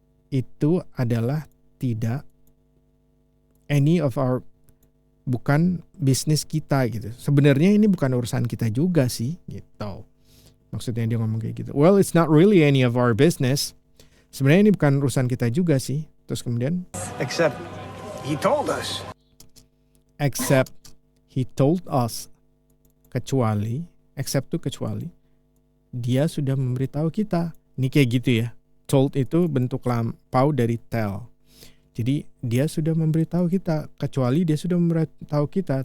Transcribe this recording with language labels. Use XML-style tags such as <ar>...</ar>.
<id>Itu adalah tidak</id> <en>any of our,</en> <id>bukan bisnis kita gitu. Sebenarnya ini bukan urusan kita juga sih gitu. Maksudnya dia ngomong kayak gitu.</id> <en>Well, it's not really any of our business.</en> <id>Sebenarnya ini bukan urusan kita juga sih. Terus kemudian</id> <en>Except he told us. Except he told us.</en> <id>Kecuali, except tuh kecuali, dia sudah memberitahu kita. Ini kayak gitu ya. Told itu bentuk lampau dari tell. Jadi dia sudah memberitahu kita, kecuali dia sudah memberitahu kita.</id>